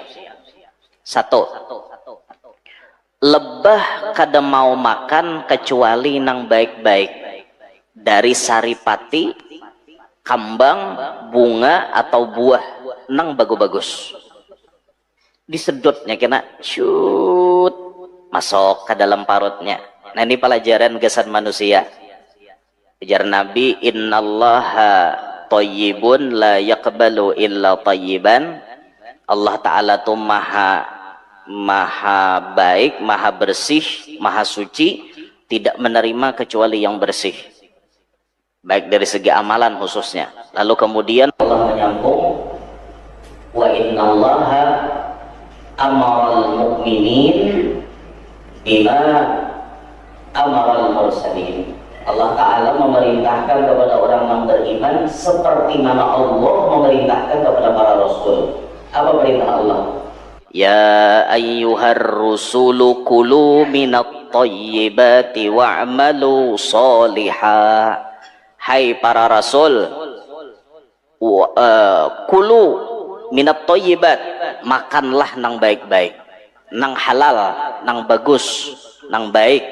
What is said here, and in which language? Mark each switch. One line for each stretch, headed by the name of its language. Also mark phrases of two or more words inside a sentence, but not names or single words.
Indonesian: 1, lebah kada mau makan kecuali nang baik-baik, dari saripati, kambang, bunga atau buah nang bagus-bagus. Disedotnya kena shoot masuk ke dalam parutnya. Nah, ini pelajaran kesan manusia. Ujar Nabi,
Arabic: إن الله طيب لا يقبل إلا طيبا.
Indonesian: Allah Ta'ala tuh maha baik, maha bersih, maha suci, tidak menerima kecuali yang bersih, baik dari segi amalan khususnya. Lalu kemudian Allah menyambung,
Arabic: وإن الله أمر المؤمنين بما أمر المرسلين.
Indonesian: Allah Ta'ala memerintahkan kepada orang yang beriman seperti mana Allah memerintahkan kepada para rasul. Apa perintah Allah?
Arabic: يا أيها الرسل كلوا من الطيبات واعملوا صالحا.
Indonesian: Hai para rasul,
Arabic: كلوا من الطيبات,
Indonesian: makanlah nang baik-baik, nang halal, nang bagus, nang baik.